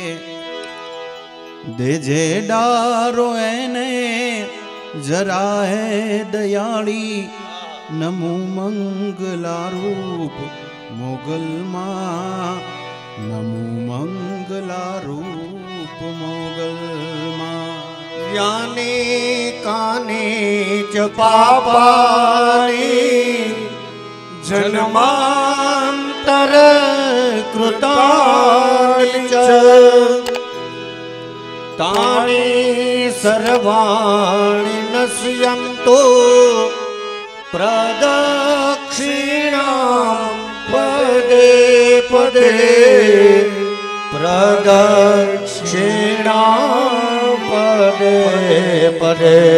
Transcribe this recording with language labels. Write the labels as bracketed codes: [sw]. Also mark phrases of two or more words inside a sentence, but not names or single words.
[gu] દેજે ડારો એને જરા હે દયાળી, નમો મંગલારૂપ મોગલમાં, નમો મંગલારૂપ મોગલમાં. [sa] याने काने च पापानि जन्मांतर कृतानि च तानि सर्वाणि नश्यन्तो प्रदक्षिणां पदे पदे प्रदक्षिणां पदे पदे.